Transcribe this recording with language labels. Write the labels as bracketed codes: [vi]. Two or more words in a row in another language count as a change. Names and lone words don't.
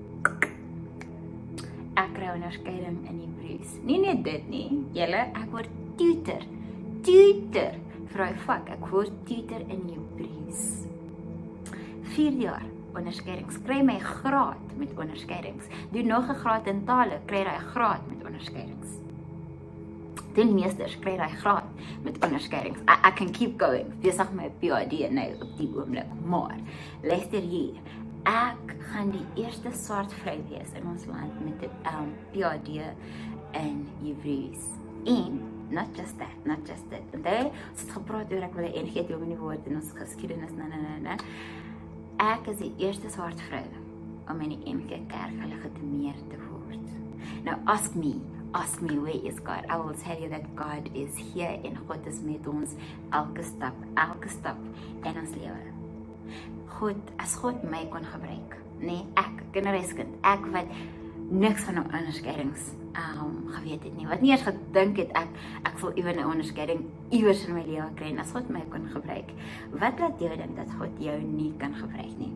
[af] ek kry onderskeiding in Hebreëus, nie net dit nie, julle, ek word tutor, vir die vak, ek word tutor in Hebreëus, 4 jaar, onderskeidings, kry my graad met onderskeidings, doen nog 'n graad in tale, kry jy graad met onderskeidings, doen meesters, kry jy graad met onderskeidings, [en] I can keep going, [af] besig my PhD nou op die oomblik, maar, luister hier, ek gaan die eerste swart vrou wees in ons land met die PhD in Hebreëus, en, [en] not just that, [af] en ons het gepraat oor ek wil 'n NG dominee word in ons geskiedenis, ek is die eerste swart vrou om in die NG Kerk gelegitimeer te word. [en] Now ask me where is God? I will tell you that God is here [af] en God is met ons elke stap in ons lewe. As God my kon gebruik, nee, ek, kinderreiskind, ek wat niks van onderskeidings geweet het nie, wat nie eens gedink het, ek wil ewen 'n onderskeiding iewers in my lewe kry, en as God my kon gebruik, wat laat jou dink dat God jou nie kan gebruik nie?